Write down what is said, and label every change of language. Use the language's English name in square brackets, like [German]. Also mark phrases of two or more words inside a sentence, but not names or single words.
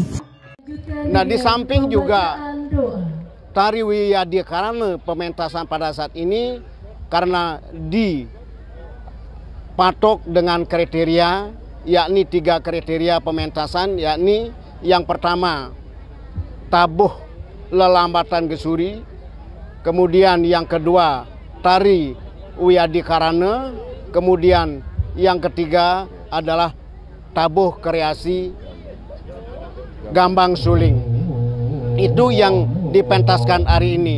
[Indonesian] Nah, di samping juga tari Wiyadi Karana pementasan pada saat ini karena dipatok dengan kriteria, yakni 3 kriteria pementasan, yakni yang pertama tabuh lelambatan gesuri, kemudian yang kedua tari Wiyadi Karana, kemudian yang ketiga adalah tabuh kreasi gambang suling. Itu yang dipentaskan hari ini.